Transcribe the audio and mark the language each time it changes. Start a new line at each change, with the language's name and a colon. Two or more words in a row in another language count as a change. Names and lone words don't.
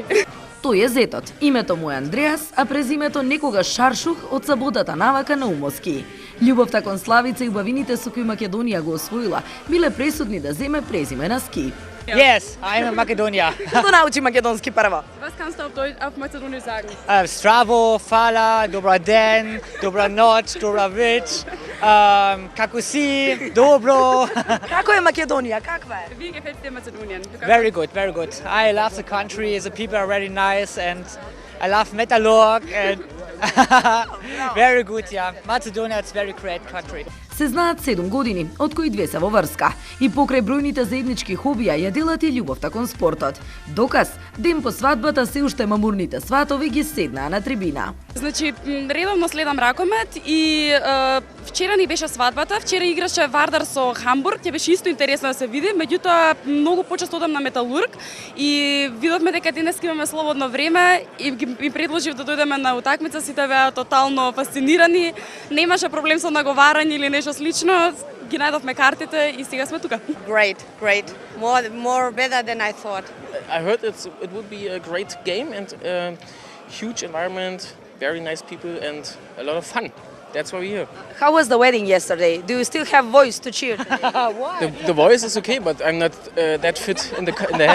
Macedonian: Тој е зетот. Името му е Андреас, а презимето некогаш Шаршух од Саботата навака Наумовски. Љубовта кон Славица и убавините со кои Македонија го освоила биле пресудни да земе презиме на ски.
English: Yes, I'm in Macedonia.
Macedonian: Што научи македонски прво?
German: Was kannst du auf Mazedonisch sagen?
Macedonian: Здраво, хвала, добар ден, добра ноќ, добра веч, како си, добро. Како е Македонија? Каква е?
German: Wie gefällt dir Mazedonien?
English: Very good, very good. I love the country, the people are very nice and I love Metalurg and very good, yeah. Macedonia is very great country.
Macedonian: Се знаат 7 години, од кои 2 се во врска. И покрај бројните заеднички хобија ја делат и љубовта кон спортот. Доказ, ден по свадбата се уште мамурните сватови ги седнаа на трибина. Значи, редовно следам ракомет и вчера ни беше свадбата, вчера играше Вардар со Хамбург, ќе беше исто интересно да се види, меѓутоа многу почесто одам на Металург и видовме дека денес имаме слободно време и ми предложив да дојдеме на утакмица, сите беа тотално фасцинирани, немаше проблем со наговарање или нешто слично, ги најдовме картите и сега сме тука.
English: Great. More better than I thought. I heard it would be a great game and a huge environment, very nice people and a lot of fun. That's why we're here. How was the wedding yesterday? Do you still have voice to cheer? The voice is okay, but I'm not that fit in the head.